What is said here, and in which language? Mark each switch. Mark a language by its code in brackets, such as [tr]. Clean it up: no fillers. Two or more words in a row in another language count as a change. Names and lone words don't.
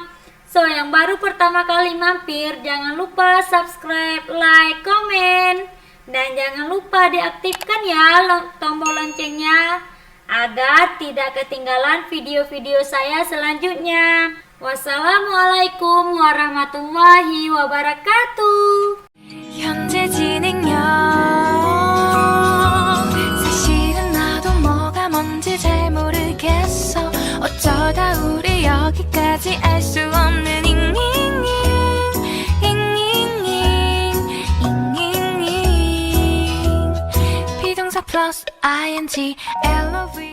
[id] So, yang baru pertama kali mampir, jangan lupa [en] subscribe, like, [id] komen, dan jangan lupa diaktifkan ya tombol loncengnya agar tidak ketinggalan video-video saya selanjutnya. [ar] والسلام عليكم ورحمة الله وبركاته. [ko] 현재 진행형 사실은 나도 뭐가 뭔지 잘 모르겠어 어쩌다 우리 여기까지 알 수 없는 비동사 플러스 ing